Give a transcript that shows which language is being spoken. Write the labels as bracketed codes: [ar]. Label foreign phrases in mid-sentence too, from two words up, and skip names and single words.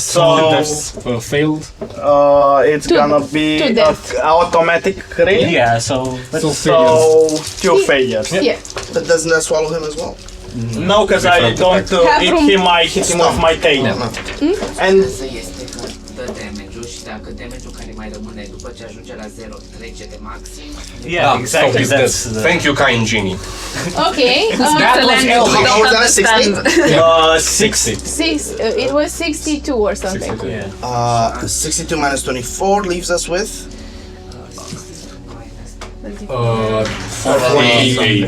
[en] So- two deaths failed. It's gonna be two deaths. automatic crit. Yeah, so So 2 failures. Yeah. But doesn't that swallow him as well? No, because I don't Have hit room. him, I hit him with my tail. And [ro] Să este că dă damage-ul și dacă damage-ul care mai rămâne după ce ajunge la 0 trece de maxim. [en] yeah, So exactly. he's That's dead. the, Thank you, kind genie. Okay. That's a language we How don't was that, 16? understand. 60. It was 62 or something. yeah. 62 minus 24 leaves us with 48.